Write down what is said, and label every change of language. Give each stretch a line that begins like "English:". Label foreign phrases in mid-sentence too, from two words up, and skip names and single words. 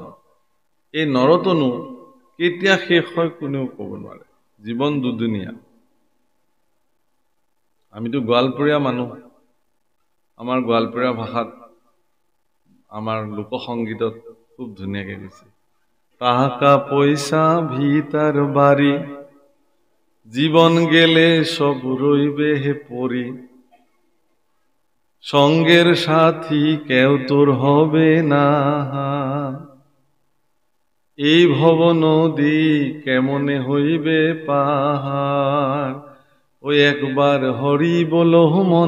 Assamese: এই নৰতনু কেতিয়া শেষ হয় কোনেও ক'ব নোৱাৰে। জীৱন দুদুনীয়া। আমিতো গোৱালপৰীয়া মানুহ। আমাৰ গোৱালপৰীয়া ভাষাত আমাৰ লোকসংগীতত খুব ধুনীয়াকে কৈছে,
Rangpuri: টাকা পয়সা ভিতার বাড়ি জীবন গেলে সব রইবে হে পরি, সঙ্গের সাথী কেউ তোর হবে না, এই ভব নদী কেমনে হইবে পাহাড়, ওই একবার হরি বলো মন